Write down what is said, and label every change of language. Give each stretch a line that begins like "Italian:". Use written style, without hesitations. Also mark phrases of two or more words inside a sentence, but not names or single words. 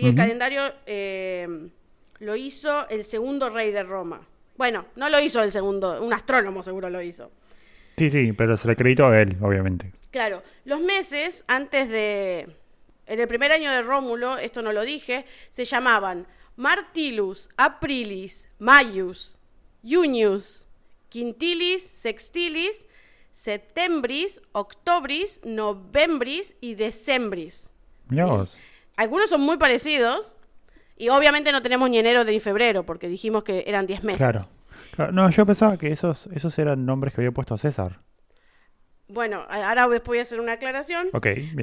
Spanish: El calendario lo hizo el segundo rey de Roma. Bueno, no lo hizo el segundo, un astrónomo seguro lo hizo. Sí, pero se le acreditó a él, obviamente. Claro, los meses en el primer año de Rómulo, esto no lo dije, se llamaban Martillus, Aprilis, Maius, Junius, Quintilis, Sextilis, Septembris, Octobris, Novembris y Decembris. Mirá vos. Algunos son muy parecidos y obviamente no tenemos ni enero ni febrero porque dijimos que eran 10 meses. Claro. No, yo pensaba que esos eran nombres que había puesto César. Bueno, ahora voy a hacer una aclaración. Ok, bien.